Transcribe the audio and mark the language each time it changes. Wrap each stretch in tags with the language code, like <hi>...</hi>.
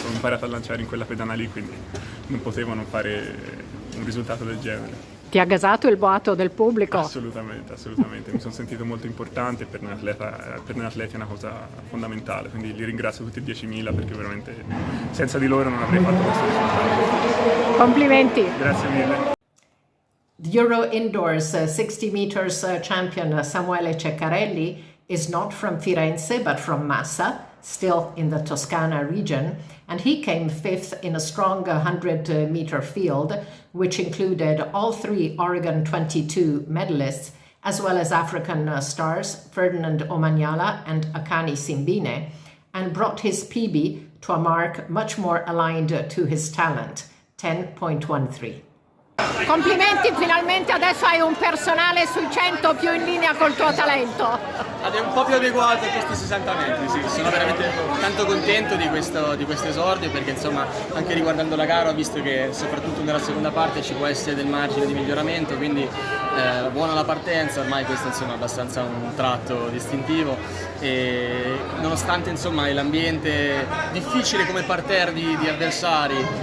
<it>Sono imparato a lanciare in quella pedana lì, quindi non potevo non fare un risultato del genere. Ti ha gasato il boato del pubblico? Assolutamente, assolutamente. Mi sono sentito molto importante, per un atleta è una cosa fondamentale, quindi li ringrazio tutti i 10.000 perché veramente senza di loro non avrei fatto questo risultato. Complimenti! Grazie mille.</it> <en>The Euro Indoors 60 meters champion Samuele Ceccarelli is not from Firenze but from Massa, still in the Toscana region, and he came fifth in a strong 100-meter field, which included all three Oregon 22 medalists, as well as African stars Ferdinand Omanyala and Akani Simbine, and brought his PB to a mark much more aligned to his talent, 10.13.</en> <it>Complimenti, finalmente adesso hai un personale sui 100 più in linea col tuo talento. È un po' più adeguato a questi 60 metri, sì. Sono veramente tanto contento di questo esordio, perché insomma anche riguardando la gara ho visto che soprattutto nella seconda parte ci può essere del margine di miglioramento, quindi buona la partenza, ormai questo insomma è abbastanza un tratto distintivo e nonostante insomma l'ambiente difficile come parterre di avversari,</it>